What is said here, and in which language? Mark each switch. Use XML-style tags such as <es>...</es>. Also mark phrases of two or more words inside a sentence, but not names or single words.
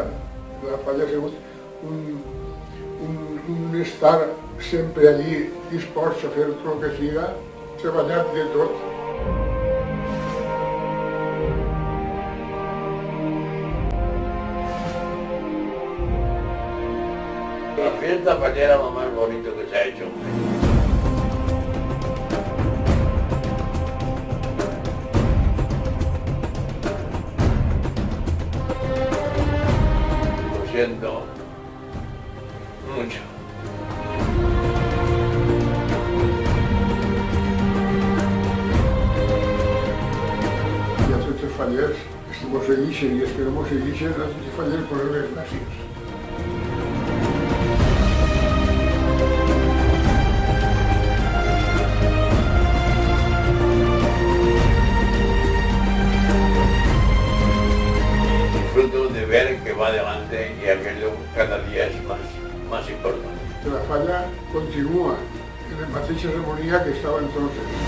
<ca>La falla ha sigut un estar sempre allí dispost a fer tot el que siga, treballar de tot.</ca> <es>La fiesta fallera es lo más bonito que se ha hecho. Los siento mucho.</es> <ca>I a tots els fallers, els que mos segueixen i els que no mos segueixen, a tots els fallers posar-les gràcies.</ca> <es>Disfruto de ver que va adelante y aquello cada día es más importante.</es> <ca>Que la falla continua en la mateixa harmonia que estava entonces.</ca>